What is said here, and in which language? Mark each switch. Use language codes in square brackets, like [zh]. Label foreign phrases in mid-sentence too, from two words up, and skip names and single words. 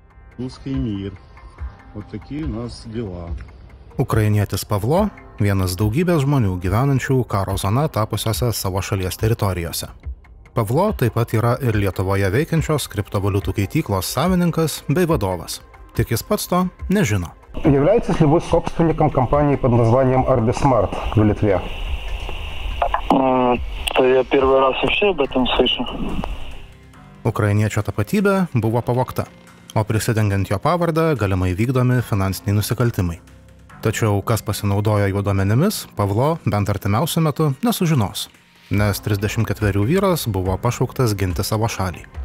[ru] Русский мир. Вот такие у нас дела. [lt] Ukrainietis Pavlo – vienas daugybės žmonių gyvenančių karo zona tapusiose savo šalies teritorijose. Pavlo taip pat yra ir Lietuvoje veikiančios kriptovaliutų keityklos savininkas bei vadовas. Tik jis pats to nežino. [ru] Являетесь ли вы собственником компании под названием Arbismart в Литве? Это я первый раз вообще об этом слышу. [lt] Ukrainiečio tapatybė buvo pavogta, o prisidengiant jo pavardę galimai vykdomi finansiniai nusikaltimai. Tačiau kas pasinaudojo jo duomenimis, Pavlo bent artimiausiu metu nesužinos, nes 34 vyras buvo pašauktas ginti savo šalį.